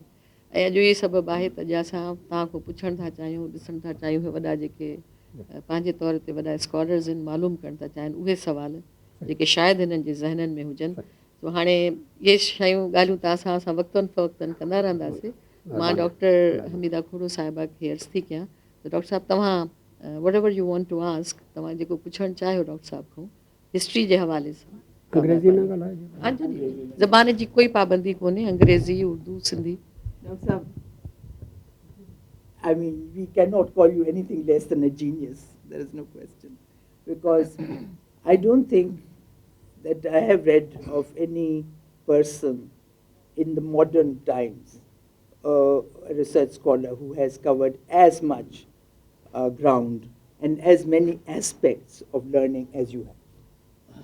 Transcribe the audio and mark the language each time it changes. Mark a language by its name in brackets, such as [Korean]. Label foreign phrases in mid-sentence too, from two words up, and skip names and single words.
[Sindhi] ऐं अॼु इहो सबबु आहे त अॼु असां तव्हां खां पुछणु था चाहियूं, ॾिसणु था चाहियूं, वॾा जेके पंहिंजे तौर ते वॾा स्कॉलर्स आहिनि, मालूम करणु था चाहिनि उहे सुवाल जेके शायदि हिननि जे ज़हननि में हुजनि। तो हाणे इहे शयूं ॻाल्हियूं त असां वक़्तनि फ़वक़्तनि कंदा रहंदासीं। मां डॉक्टर हमीदा खोड़ो साहिबा खे अर्ज़ु थी कयां त डॉक्टर साहिबु तव्हां वट [English] ever you want to ask, [Sindhi] तव्हां जेको पुछणु चाहियो डॉक्टर साहिब खां हिस्ट्री जे हवाले सां। अंग्रेज़ी न ॻाल्हाइजे, हाँ जी, ज़बान जी कोई पाबंदी कोन्हे, अंग्रेज़ी उर्दू सिंधी। डॉक्टर साहब, [English] I mean, we cannot call you anything less than a genius. There is no question. Because I don't think that I have read of any person in the modern times, a research scholar who has covered as much ground and as many aspects of learning as you have.